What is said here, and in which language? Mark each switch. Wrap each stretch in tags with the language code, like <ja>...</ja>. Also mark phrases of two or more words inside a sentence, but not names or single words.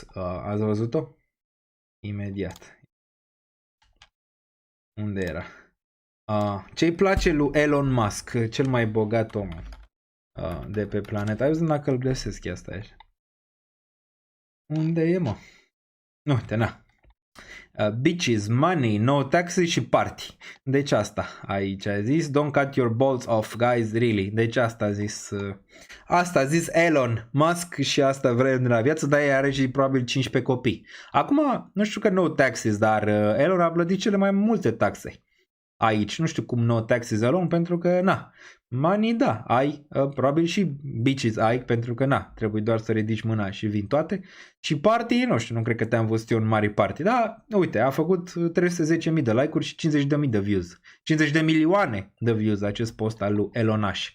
<ro>Ați văzut-o? Imediat. Unde era? Ce-i place lui Elon Musk? Cel mai bogat om de pe planetă. Hai să vedem dacă îl găsesc asta aici. Unde e, mă? Nu, uite, na.</ro> <en>Bitches, money, no taxes și party.</en> <ro>Deci asta aici a zis.</ro> <en>Don't cut your balls off, guys, really.</en> <ro>Deci asta a zis Elon Musk și asta vrem de la viață, dar ea are și probabil 15 copii. Acum, nu știu că</ro> <en>no taxes,</en> <ro>dar Elon a plătit cele mai multe taxe. Aici, nu știu cum</ro> <en>no taxes</en> <ro>Elon, pentru că, na, money, da, ai, probabil și bitches ai, pentru că, na, trebuie doar să ridici mâna și vin toate. Și party, nu știu, nu cred că te-am văzut eu în mari party, dar, uite, a făcut 310.000 de like-uri și 50.000 de views. 50 de milioane de views acest post al lui Elonaș.</ro>